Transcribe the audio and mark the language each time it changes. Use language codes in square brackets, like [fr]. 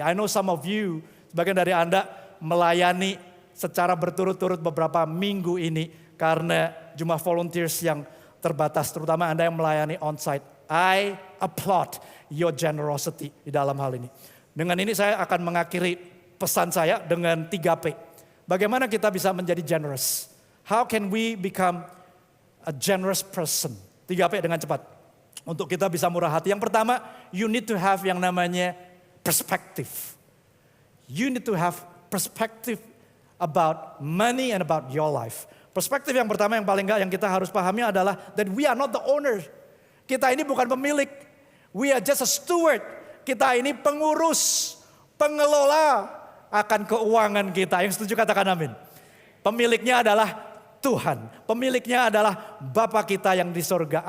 [en] I know some of you, [id] sebagian dari Anda melayani secara berturut-turut beberapa minggu ini karena jumlah volunteers yang terbatas, terutama Anda yang melayani onsite. [en] I applaud your generosity [id] di dalam hal ini. Dengan ini saya akan mengakhiri pesan saya dengan 3P. Bagaimana kita bisa menjadi generous? [en] How can we become a generous person? [id] 3P dengan cepat. Untuk kita bisa murah hati. Yang pertama, [en] you need to have [id] yang namanya [en] perspective. You need to have perspective about money and about your life. [id] Perspektif yang pertama yang paling enggak yang kita harus pahami adalah [en] that we are not the owner. [id] Kita ini bukan pemilik. [en] We are just a steward. [id] Kita ini pengurus, pengelola akan keuangan kita. Yang setuju katakan amin. Pemiliknya adalah Tuhan. Pemiliknya adalah Bapa kita yang di surga.